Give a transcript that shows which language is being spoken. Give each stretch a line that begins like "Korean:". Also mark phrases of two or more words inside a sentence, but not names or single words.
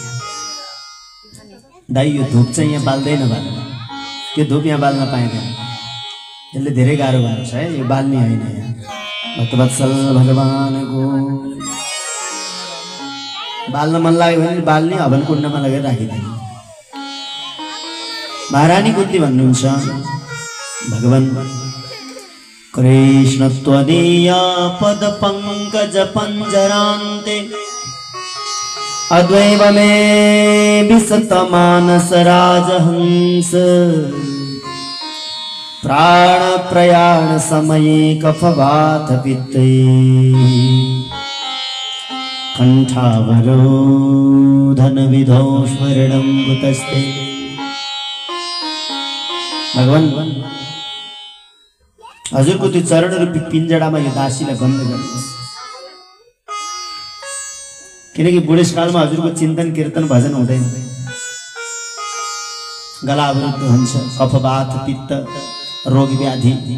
Nepali: दाइ यो धूप चाहिँ यहाँ बाल्दैन भन, त्यो धूप यहाँ बाल्न पाइँदैन, यसले धेरै गाह्रो भएको छ है, यो बाल्ने होइन। यहाँ भक्तवत्सल भगवानको बाल्न मन लाग्यो भने बाल्ने, हवन कुण्डमा लगेर राखिदिने। महारानी कुन्ती भन्नुहुन्छ, भगवान कृष्ण
Sanskrit: त्वदीय पद पंकज पंजरान्ते अद्वैव मे विसत मानस राजहंस प्राण प्रयाण समये कफवात पित्ते कंठावरोधन विधौ स्मरणं कुतस्ते।
Nepali: भगवान हजुरको त्यो चरण रूपी पिञ्जडामा यो दासीलाई बन्द गर्नुहोस्, किनकि बुढेसकालमा हजुरको चिन्तन कीर्तन भजन हुँदैन, गला अवरुद्ध हुन्छ, कफवात पित्त रोग व्याधि।